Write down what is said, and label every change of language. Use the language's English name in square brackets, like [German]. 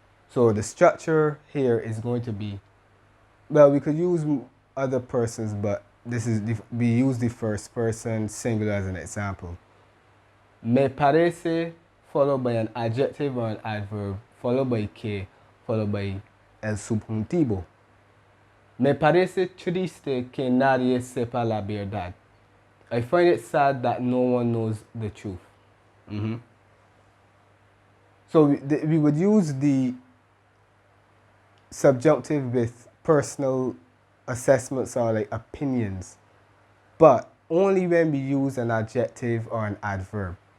[English] So the structure here is going to be, well, we could use other persons, but we use the first person singular as an example. Me parece followed by an adjective or an adverb, followed by que, followed by el subjuntivo. [Spanish] Me parece triste que nadie sepa la verdad. [English] I find it sad that no one knows the truth. So we would use the subjunctive with personal assessments or like opinions, but only when we use an adjective or an adverb.